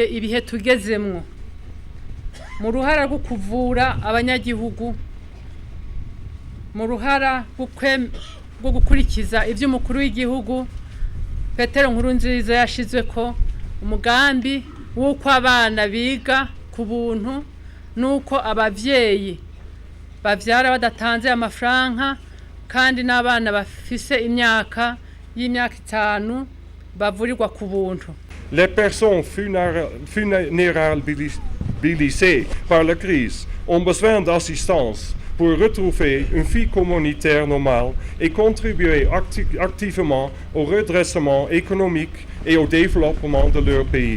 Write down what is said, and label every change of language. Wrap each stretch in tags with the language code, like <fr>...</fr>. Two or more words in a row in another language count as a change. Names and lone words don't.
<rn>ibihe tugezemwo mu ruhara rwo kuvura abanyagihugu, mu ruhara rwo gukurikiza ivyo umukuru w'igihugu Petero Nkurunziza yashizwe ko umugambi w'uko abana biga ku buntu nuko abavyeyi bavyara badatanze amafaranga kandi n'abana bafise imyaka 5 bavurirwa ku buntu.</rn> <fr>Les personnes vulnérabilisées par la crise ont besoin d'assistance pour retrouver une vie communautaire normale et contribuer activement au redressement économique et au développement de leur pays.</fr>